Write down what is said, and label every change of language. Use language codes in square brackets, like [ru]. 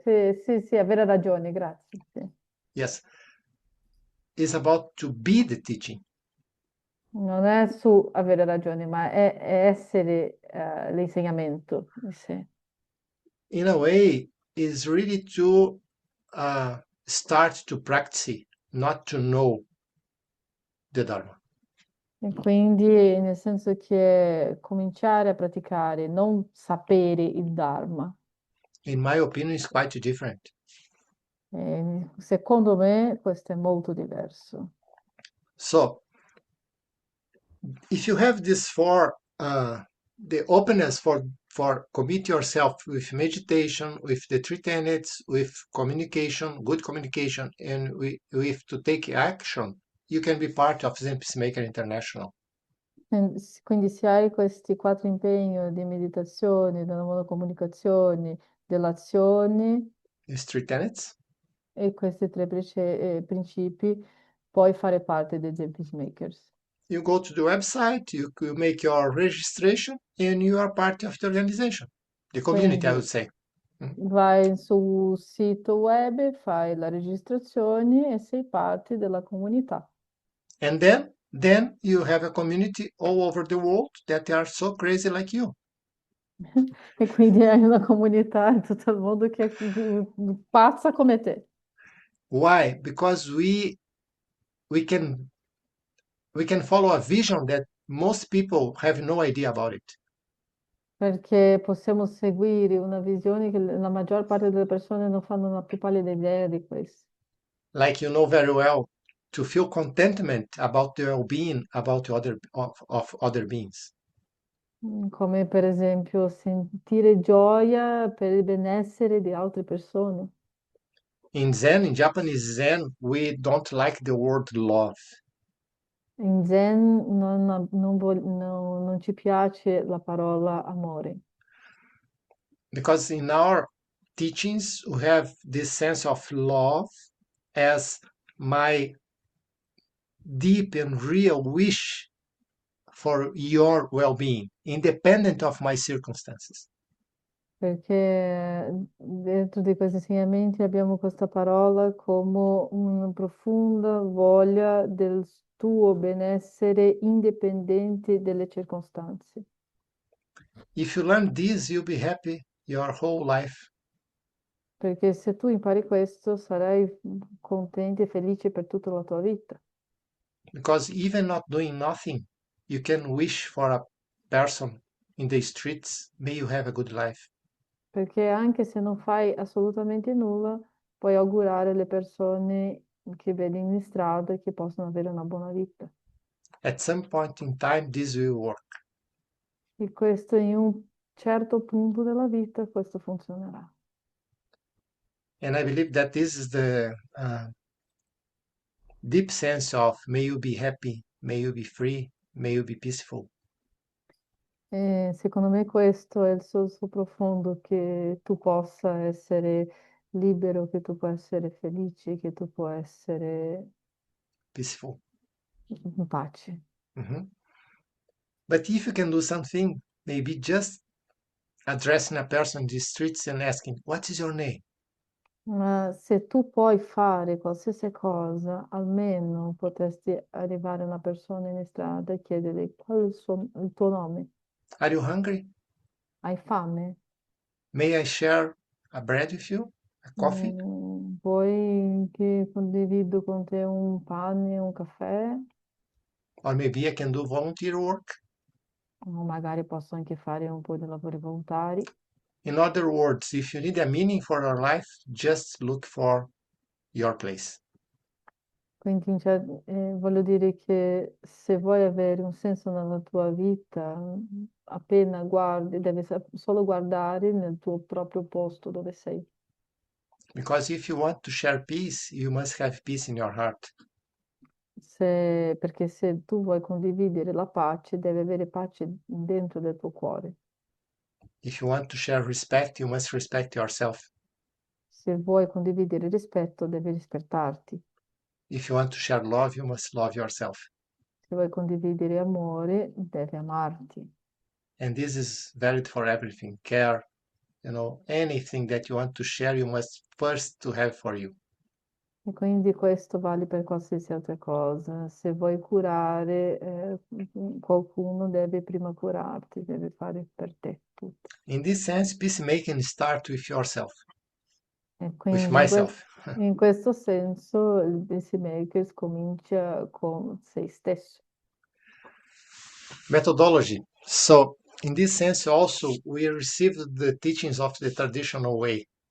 [it] sì, avere ragione, grazie. Sì. [en] Yes. It's about to be the teaching. [it] Non è su avere ragione, ma è essere l'insegnamento in sé. [en] In a way, is really to start to practice, not to know the Dharma. [it] E quindi nel senso che cominciare a praticare, non sapere il Dharma. [en] In my opinion, is quite different. [it] Secondo me questo è molto diverso. [en] So, if you have this for the openness for commit yourself with meditation, with the three tenets, with communication, good communication, and with to take action, you can be part of Zen Peacemaker International. [it] Quindi se hai questi 4 impegni di meditazione, della monocomunicazione, dell'azione [en] These three tenets, [it] e questi 3 principi, puoi fare parte dei Zen Peacemakers. [en] you go to the website, you make your registration, and you are part of the organization, the community, I would say. [it] Vai sul sito web, fai la registrazione e sei parte della comunità. [en] And then you have a community all over the world that are so crazy like you. [it] E quindi hai una comunità in tutto il mondo che è pazza come te. [en] Why? Because we can follow a vision that most people have no idea about it. [it] Perché possiamo seguire una visione che la maggior parte delle persone non fanno la più pallida idea di questo. [en] Like you know very well, to feel contentment about the well-being about of other beings. [it] Come per esempio sentire gioia per il benessere di altre persone. [en] In Zen, in Japanese Zen, we don't like the word love. [it] In Zen non ci piace la parola amore. [en] Because in our teachings, we have this sense of love as my deep and real wish for your well-being, independent of my circumstances. [it] Perché dentro di questi insegnamenti abbiamo questa parola come una profonda voglia del tuo benessere indipendente dalle circostanze. [en] If you learn this, you'll be happy your whole life. [it] Perché se tu impari questo sarai contento e felice per tutta la tua vita. [en] Because even not doing nothing, you can wish for a person in the streets, may you have a good life. [it] Perché anche se non fai assolutamente nulla, puoi augurare alle persone che vedi in strada che possono avere una buona vita. [en] At some point in time, this will work. [it] E questo in un certo punto della vita, questo funzionerà. [en] And I believe that this is the deep sense of may you be happy, may you be free, may you be peaceful. [it] E secondo me questo è il senso profondo, che tu possa essere libero, che tu puoi essere felice, che tu puoi essere [en] Peaceful. [it] in pace. Mhm. [en] But if you can do something, maybe just addressing a person in the streets and asking, what is your name? [it] Ma se tu puoi fare qualsiasi cosa, almeno potresti arrivare a una persona in strada e chiederle qual è il tuo nome. [en] Are you hungry? [it] Hai fame? [en] May I share a bread with you? A coffee? [it] Vuoi che condivido con te un pane, un caffè? [en] Or maybe I can do volunteer work? [it] O magari posso anche fare un po' di lavori volontari. [en] In other words, if you need a meaning for your life, just look for your place. [it] Quindi cioè, voglio dire che se vuoi avere un senso nella tua vita, appena guardi, devi solo guardare nel tuo proprio posto dove sei. [en] Because if you want to share peace, you must have peace in your heart. [it] Perché se tu vuoi condividere la pace, devi avere pace dentro del tuo cuore. [en] If you want to share respect, you must respect yourself. [it] Se vuoi condividere rispetto, devi rispettarti. [en] If you want to share love, you must love yourself. [it] Se vuoi condividere amore, devi amarti. [en] And this is valid for everything. Care, anything that you want to share, you must first to have for you. [it] E quindi questo vale per qualsiasi altra cosa. Se vuoi curare qualcuno, devi prima curarti, devi fare per te tutto. [en] In this sense, peacemaking starts with yourself, [it] E [en] with [it] quindi [en] myself. [it] in questo senso il Peacemakers comincia con se stesso. [en] Methodology. So, in this sense, also, we received the teachings of the traditional way.